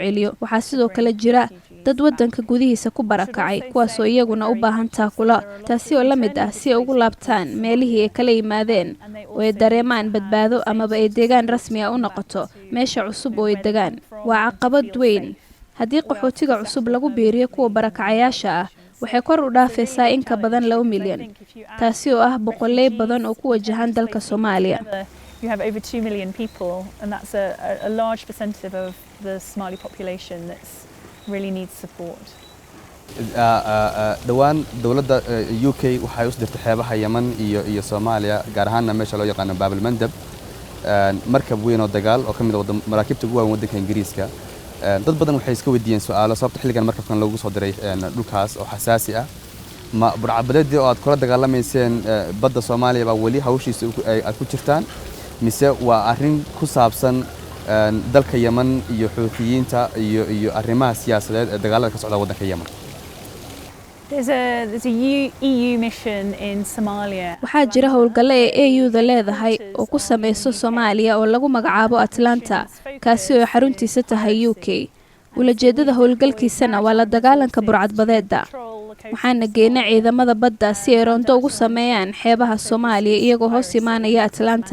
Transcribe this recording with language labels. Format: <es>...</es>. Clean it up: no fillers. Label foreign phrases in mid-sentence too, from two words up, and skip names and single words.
<so>Waxaa sidoo kale jira dad waddanka gudihiisa ku barakacay kuwaasoo iyaguna u baahan taakula taasi oo la mid ah si ay ugu laabtaan meelihii ay kala yimaadeen oo ay dareemaan badbaado amaba ay deegaan rasmi ah u noqoto meesha cusub oo ay degaan waa caqabad weyn haddii qaxootiga cusub lagu biiriyo kuwa barakacayaasha ah waxay kor u dhaafaysaa in ka badan 2 milyan taasi oo ah boqoley badan oo ku wajahan dalka Soomaaliya.</so> <en>You have over 2 million people, and that's a large percentage of the Somali population that really needs support.</en> <so>dhawaan dawladda UK waxay u dirtay xeebaha Yemen iyo Soomaaliya gaar ahaan meesha loo yaqaan Bab al-Mandab markab weyn oo dagaal oo kamid ah maraakiibta ugu weyn waddanka Ingiriiska dad badan waxay iska weydiiyeen su'aalo sababta xilligan markabkan loogu soo diray dhulkaas oo xasaasi ah ma burcadbadeedii oo aad kula dagaalameyseen badda Soomaaliya baa wali hawshiisa ay ku jirtaan mise waa arrin ku saabsan dalka Yemen iyo xuutiyiinta iyo arrimaha siyaasadeed ee dagaalada ka socda waddanka Yemen.</so> <en>There's a EU mission in Somalia.</en> <so>Waxaa jira howlgalo ee EU-da leedahay oo ku sameyso Soomaaliya oo lagu magacaabo Atlanta kaasi oo xaruntiisa tahay UK. Ulajeedada howlgalkiisana waa la dagaalanka burcadbadeedda. waxaana geynay ciidamada badda si ay roonto ugu sameeyaan xeebaha Soomaaliya iyagoo hoos imaanaya Atlanta.</so>